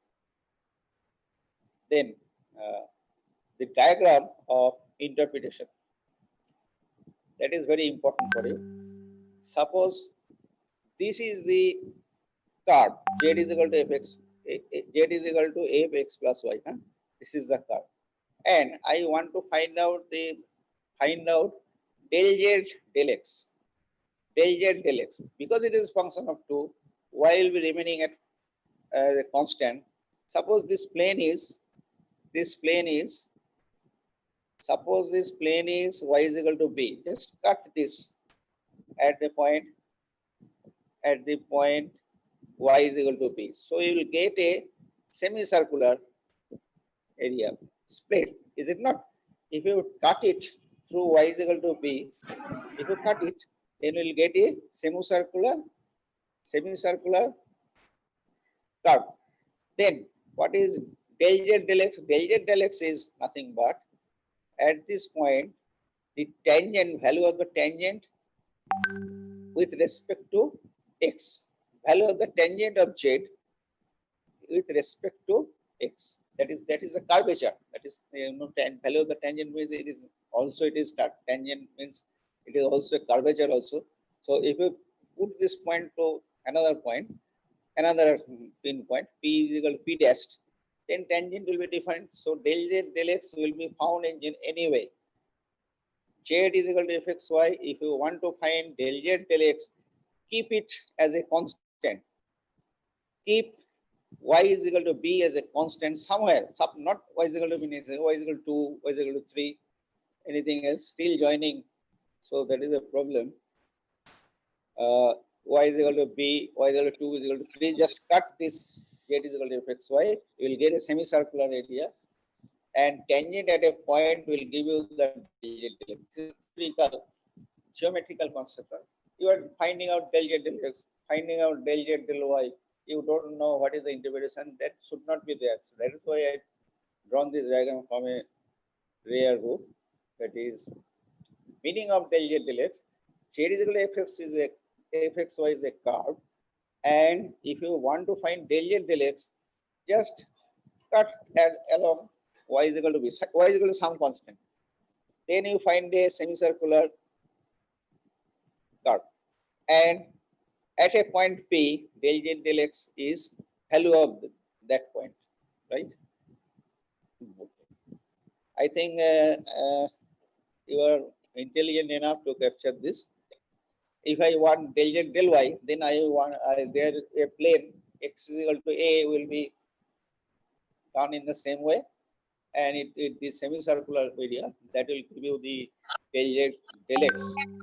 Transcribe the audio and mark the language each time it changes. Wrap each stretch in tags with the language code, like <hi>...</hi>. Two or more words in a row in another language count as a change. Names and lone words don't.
<en>Then the diagram of interpretation. That is very important for you. Suppose this is the card. Z is equal to fx. Z is equal to fx plus y. Huh? This is the card. and I want to find out del z del x. Del z del x, because it is function of 2, y will be remaining at the constant. Suppose this plane is suppose this plane is y is equal to b. Just cut this at the point y is equal to b. So you will get a semicircular area split, is it not? If you cut it through y is equal to b, if you cut it, then you will get a semicircular curve. Then what is del z del x? Del z del x is nothing but at this point the tangent value of the tangent with respect to x, value of the tangent of z with respect to x. That is the curvature. That is value of the tangent means it is tangent means it is also a curvature also. So if you put this point to another pinpoint, p is equal to p dash, then tangent will be different. So del z del x will be found in any way. Z is equal to fxy. If you want to find del z del x, keep it as a constant. Keep y is equal to b as a constant somewhere. Not y is equal to b, y is equal to 2, y is equal to 3, anything else, still joining. So that is a problem. Y is equal to b, y is equal to 2, is equal to 3. Just cut this z is equal to fxy. You will get a semicircular area, and tangent at a point will give you the geometrical concept. You are finding out del z del x, finding out del z del y. You don't know what is the interpretation. That should not be there. So that is why I drawn this diagram from a rare book. That is meaning of del z del x. Z is equal to fxy is a curve, and if you want to find del z del x, just cut along y is equal to b. Y is equal to some constant. Then you find a semicircular curve, and at a point P, del z del x is value of that point, right? I think you are intelligent enough to capture this. If I want del z del y, then there a plane x is equal to a will be done in the same way, and the semicircular area that will give you the del z del x.</en>